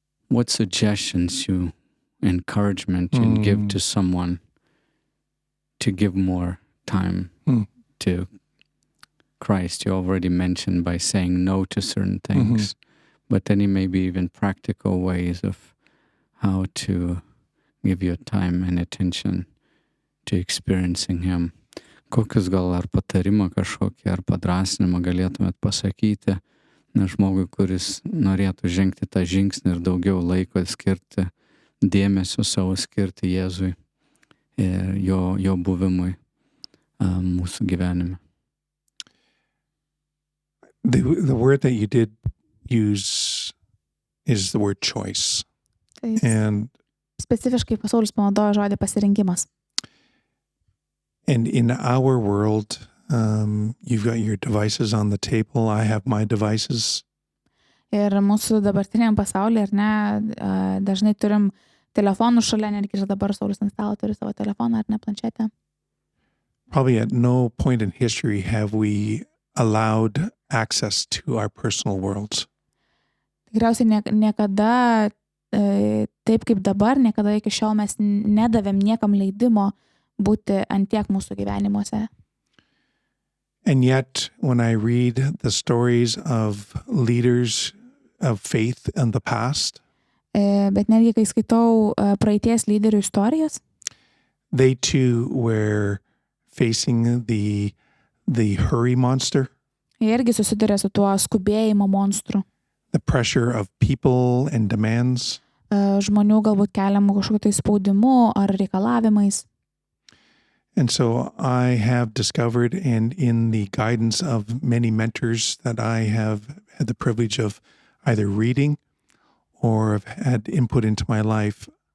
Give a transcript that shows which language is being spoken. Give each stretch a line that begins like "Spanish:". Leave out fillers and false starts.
English: What suggestions encouragement you'd give to someone to give more time to Christ? You already mentioned by saying no to certain things, but any maybe even practical ways of how to give your time and attention to experiencing Him.
Lithuanian: Kokius gal ar patarimą kažkokį, ar padrasnimą galėtumėt pasakyti žmogui, kuris norėtų žengti tą žingsnį ir daugiau laiko skirti, dėmesio savo skirti Jėzui ir jo buvimui mūsų gyvenime.
English: The word that you did use is the word choice.
Lithuanian: Tai
English: And
Lithuanian: specifiškai Pasaulis panaudojo žodį pasirinkimas.
English: in our world, You've got your devices on the table. I have my devices.
Lithuanian: Ir mūsų dabartiniam pasaulyje, ar ne, dažnai turim telefonų šalia, netgi ir dabar Saulius ant stalo turi savo telefoną, ar ne, planšetę.
English: Probably at no point in history have we allowed access to our personal worlds.
Lithuanian: Tikriausiai niekada, taip kaip dabar, niekada iki šiol mes nedavėm niekam leidimo būti ant tiek mūsų gyvenimuose.
English: And yet, when I read the stories of leaders of faith in the past,
Lithuanian: Bet netgi kai skaitau praeities lyderių istorijas,
English: they too were facing the hurry monster,
Lithuanian: jie irgi susiduria su tuo skubėjimo monstru.
English: the pressure of people and demands.
Lithuanian: Žmonių galbūt keliamų kažkokiu tai spaudimu ar reikalavimais.
English: And so I have discovered, and in the guidance of many mentors that I have had the privilege of either reading or have had input into my life,